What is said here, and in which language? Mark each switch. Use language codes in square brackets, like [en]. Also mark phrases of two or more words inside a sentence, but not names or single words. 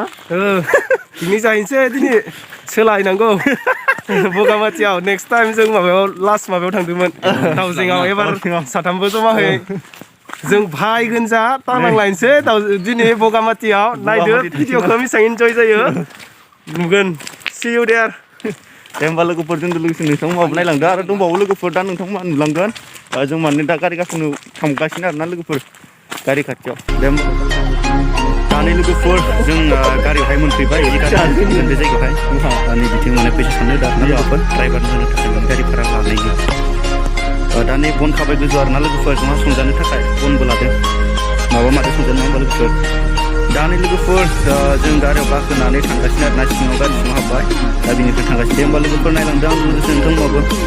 [brx] पिकनिक जाहैनोसै दिनै सोलायनांगौ बगामाथियाव [en] next time [brx] जों माबायाव लास्ट माबायाव थांदोंमोन दाउजेंआव एबार साथामबो जमाहै जों भाई गोनजा तानांलायनोसै दिनै बगामाथियाव नायदो भिडिअखौ बेसेबां इन्जय जायो नुगोन [en] see you there [brx] दे होमबा लोगोफोर जों लोगोसे नोंथांमोनहाबो नायलांदो आरो दंबावो लोगोफोर दा नोंथांमोना नुलांगोन जों माने दा गारि गाखोनो थांगासिनो आरोना लोगोफोर गारि खाथियाव दे होमबा दानि लोगोफोर जों गारियावहाय मोनफैबाय बे जायगायावहाय दानि बिथिं माने फैसा साननो दा लोगोफोर ड्राइभार होनो थाखाय गारि भारा लानायनि दा नै बन खाबाय गोजौ आरोना लोगोफोर जोंहा संजानो थाखाय बनबो लादों माबा माथो संजानो होमबा लोगोफोर दा नै लोगोफोर जों गारियाव गाखोनानै थांगासिनो आरोना सिङाव गारि सिङाव हाबबाय दा बिनिफ्राय थांगासिनो दे होमबा लोगोफोर नायलांदो आं लोगोसे नोंथांमोनाबो